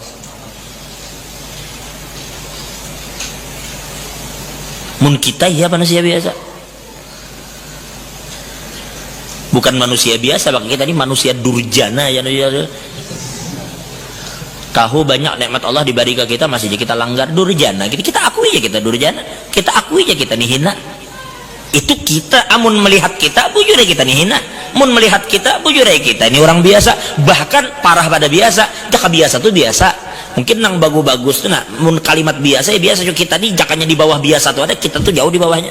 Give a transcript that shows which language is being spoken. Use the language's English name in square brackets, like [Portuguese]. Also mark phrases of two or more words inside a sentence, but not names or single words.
[Banjar] Mun kita ya manusia biasa, bukan manusia biasa, bagi kita ini manusia durjana ya. Tahu banyak nikmat Allah diberi ke kita, masih kita langgar, durjana. Kita akui aja kita durjana, kita akui aja kita nih hina. Itu kita, amun melihat kita bujur kita nih hina, mun melihat kita bujur kita ini orang biasa, bahkan parah pada biasa. Jaka biasa tuh biasa, mungkin nang bagus-bagus tuh nah, mun kalimat biasa ya biasa, kita nih jakanya di bawah biasa tuh ada, kita tuh jauh di bawahnya.